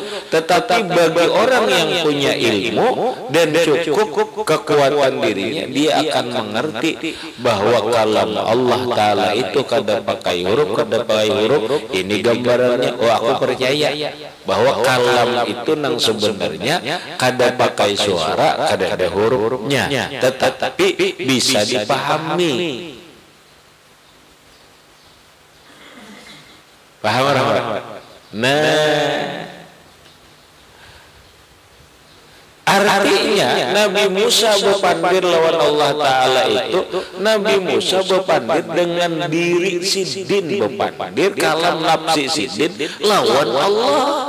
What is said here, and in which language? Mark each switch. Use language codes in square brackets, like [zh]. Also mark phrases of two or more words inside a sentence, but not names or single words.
[id] Tetapi bagi orang yang punya ilmu dan cukup kekuatan dirinya, dia akan mengerti bahwa kalam Allah Ta'ala itu [bjn] kada pakai huruf, kada pakai huruf. Ini gambarannya. Oh aku percaya bahwa kalam itu nang sebenarnya kada pakai suara, kada ada hurufnya, tetapi bisa dipahami. Paham orang? Nah, artinya Nabi Musa bepandir lawan Allah Ta'ala itu, Nabi Musa bepandir dengan diri sidin, bepandir [ar] كلام نفسي [bjn] sidin lawan Allah.